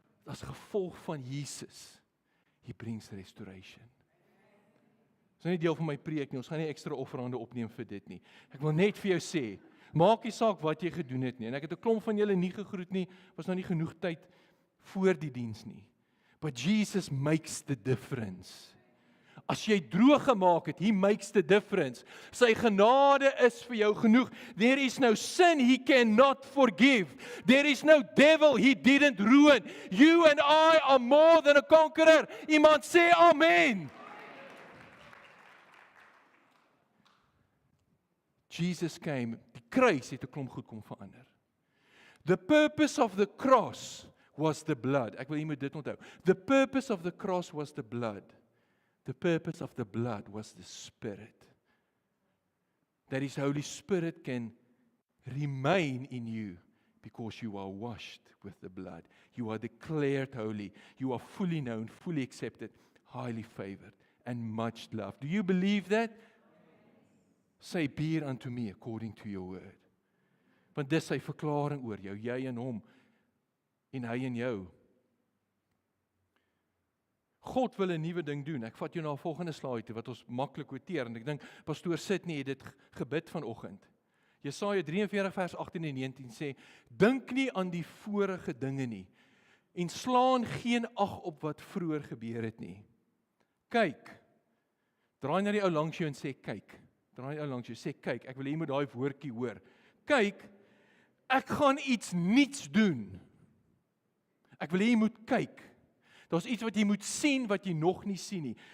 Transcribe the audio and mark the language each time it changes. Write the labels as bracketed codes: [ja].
[af] As gevolg van Jesus, [en] he brings restoration. [af] Dis nie deel van my preek nie, ons gaan nie ekstra offerande opneem vir dit nie. Ek wil net vir jou sê, maak nie saak wat jy gedoen het nie, en ek het 'n klomp van julle nie gegroet nie, was nou nie genoeg tyd voor die diens nie. [en] But Jesus makes the difference. [af] As jy droog gemaak het, [en] he makes the difference. [af] Sy genade is vir jou genoeg. [en] There is no sin he cannot forgive. There is no devil he didn't ruin. You and I are more than a conqueror. [af] Iemand sê amen. [en] Jesus came, [af] die kruis het 'n klomp goed kom verander. [en] The purpose of the cross was the blood. [af] Ek wil jy moet dit onthou. [en] The purpose of the cross was the blood. The purpose of the blood was the Spirit. That His Holy Spirit can remain in you because you are washed with the blood. You are declared holy. You are fully known, fully accepted, highly favored, and much loved. Do you believe that? Say, be it unto me according to your word. [af] Want dis sy verklaring oor jou, jy en hom, en hy en jou. God wil 'n nuwe ding doen. Ek vat jou na 'n volgende slide toe wat ons maklik quoteer en ek dink pastoor Sydney het dit gebid vanoggend. Jesaja 43 vers 18 en 19 sê: Dink nie aan die vorige dinge nie en slaan geen ag op wat vroeër gebeur het nie. Kyk. Draai na die ou langs jou en sê kyk. Draai ou langs jou sê kyk. Ek wil hê jy moet daai woordjie hoor. Kyk, ek gaan iets nuuts doen. Ek wil hê jy moet kyk. Daar's iets wat jy moet sien wat jy nog nie sien nie.